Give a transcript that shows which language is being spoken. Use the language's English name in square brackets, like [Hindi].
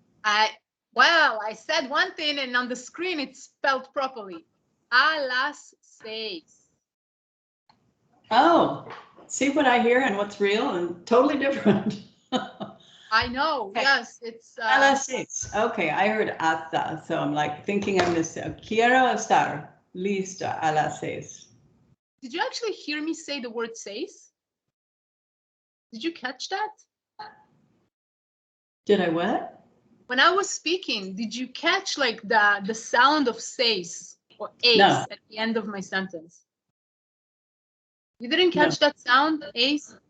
[English] I said one thing, and on the screen it's spelled properly. [Spanish] A las 6. [English] Oh, see what I hear and what's real and totally different. I know. Okay. Yes, it's. [Spanish] A las 6. [English] Okay, I heard hasta, so I'm like thinking I missed it. [Spanish] Quiero estar lista a las 6. [English] Did you actually hear me say the word seis? Did you catch that? Did I what? When I was speaking, did you catch like the sound of seis or ace No. at the end of my sentence? You didn't catch that sound, ace?